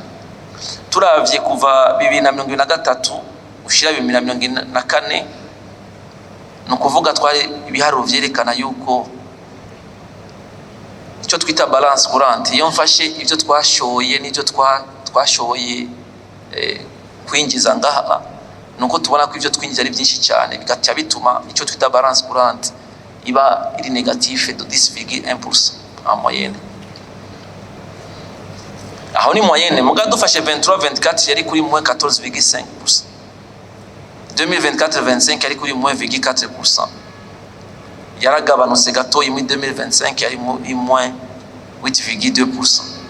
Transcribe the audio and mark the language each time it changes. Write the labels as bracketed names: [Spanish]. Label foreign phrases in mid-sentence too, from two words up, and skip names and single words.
[Rundi] Turavye kuva 2023 gushira 2024 nukuvuga twari ibiharuro vyerekana yuko icyo twita [French] balance courante [Rundi] iyo mfashe ivyo twashoye n'ivyo twashoye kwinjiza ngaha nuko tubona ko ivyo twinjiza ari byinshi cyane bigaca bituma icyo twita [French] balance courante [Rundi] iba iri [French] négatif de 10,1% en moyenne. [Rundi] Aho ni moyenne muga dufashe 23-24 yari kuri moins 14,5%. 2024-25 yari kuri moins 4%. Yaragabanutse gatoyi muri 2025 yari moins 8,2%.